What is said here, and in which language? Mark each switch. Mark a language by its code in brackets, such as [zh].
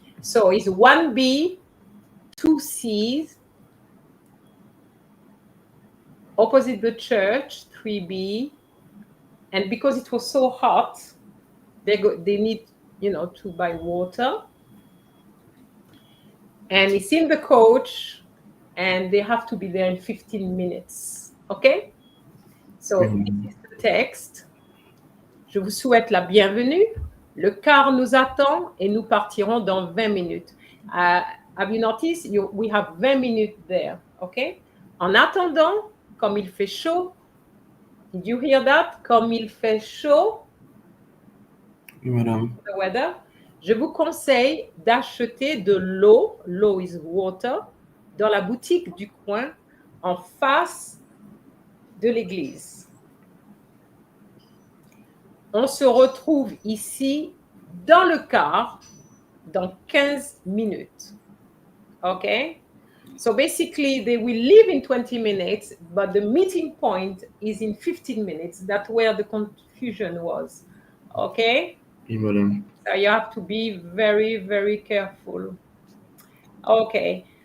[en] So it's 1B, 2 C's, opposite the church, 3B. And because it was so hot, they need, to buy water. And it's in the coach, and they have to be there in 15 minutes. Okay? So this is the text. [fr] Je vous souhaite la bienvenue. Le car nous attend et nous partirons dans 20 minutes. [en] Have you noticed? We have 20 minutes there. Okay? [fr] En attendant, comme il fait chaud, [en] did you hear that? [fr] Comme il fait chaud. Oui, madame. [en] The weather. [fr] Je vous conseille d'acheter de l'eau, l'eau [en] is water, [fr] dans la boutique du coin en face de l'église. On se retrouve ici dans le car dans 15 minutes. [en] Okay? So basically, they will leave in 20 minutes, but the meeting point is in 15 minutes. That's where the confusion was. Okay? [fr] Oui, madame. [en] So you have to be very, very careful. Okay.